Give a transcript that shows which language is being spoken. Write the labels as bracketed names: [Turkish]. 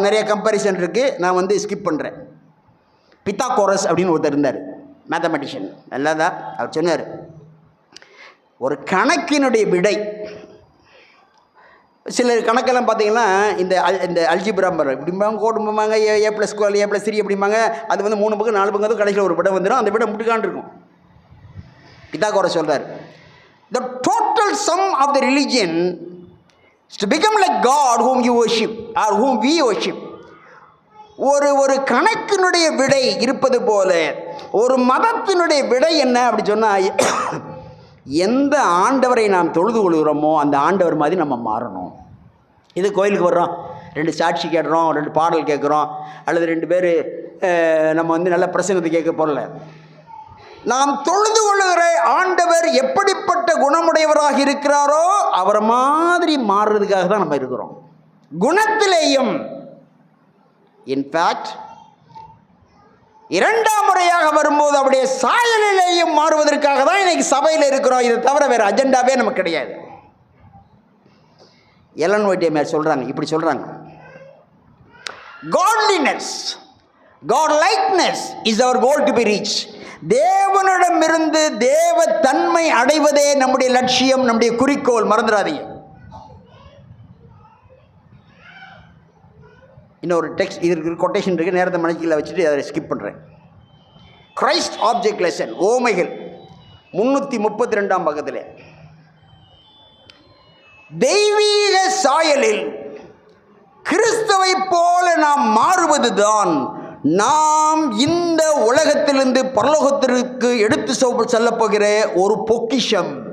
[Tamil] நிறைய கம்பேரிசன் இருக்குது, நான் ஸ்கிப் பண்ணுறேன். பித்தாகோரஸ் அப்படின்னு ஒருத்தர் இருந்தார், மேத்தமெட்டிஷியன். நல்லாதா? அவர் சொன்னார், ஒரு கணக்கினுடைய விடை, சில கணக்கெல்லாம் பார்த்தீங்கன்னா இந்த அல்ஜிப்ரா இப்படிம்பாங்க, கோடும்பாங்க, A+2 A+3 அப்படிம்பாங்க. அது 3 பக்கம் 4 பக்கம் கடைசியில் ஒரு விடை வந்துடும். அந்த விடை முட்டுக்கான் இருக்கும். பித்தாகோரஸ் சொல்கிறார், [English] the total sum of the religion is to become like God whom you worship or whom we worship. [Tamil] ஒரு கணக்கினுடைய விடை இருப்பது போல ஒரு மதத்தினுடைய விடை என்ன அப்படி சொன்னால், எந்த ஆண்டவரை நாம் தொழுது கொள்கிறோமோ அந்த ஆண்டவர் மாதிரி நம்ம மாறணும். இது கோயிலுக்கு வர்றோம், 2 சாட்சி கேட்குறோம், 2 பாடல் கேட்குறோம், அல்லது 2 பேர் நம்ம நல்ல பிரசங்கத்தை கேட்க போகல. நாம் தொழுது கொள்ளுகிற ஆண்டவர் எப்படிப்பட்ட குணமுடையவராக இருக்கிறாரோ அவரை மாதிரி மாறுறதுக்காக தான் நம்ம இருக்கிறோம். குணத்திலேயும் இன்ஃபேக்ட் 2ஆம் முறையாக வரும்போது அவருடைய சாயலிலேயும் மாறுவதற்காக தான் இன்னைக்கு சபையில் இருக்கிறோம். இதை தவிர வேறு அஜெண்டாவே நமக்கு கிடையாது. எலன் ஒயிட் மேல் சொல்கிறாங்க, இப்படி சொல்கிறாங்க, [English] godliness, godlikeness is our goal to be reached. [Tamil] தேவனிடமிருந்து தேவ தன்மை அடைவதே நம்முடைய லட்சியம், நம்முடைய குறிக்கோள். மறந்துடாதீங்க. இன்னொரு டெக்ஸ்ட் இது கொட்டேஷன் இருக்குது, நேரத்தை மனசில் வச்சுட்டு அதை ஸ்கிப் பண்ணுறேன். கிரைஸ்ட் ஆப்ஜெக்ட் லெசன் ஓமைகள் 332 பக்கத்தில், தெய்வீக சாயலில் கிறிஸ்துவை போல நாம் மாறுவதுதான் நாம் இந்த உலகத்திலிருந்து பரலோகத்திற்கு எடுத்து செல்லப்போகிற ஒரு பொக்கிஷம்.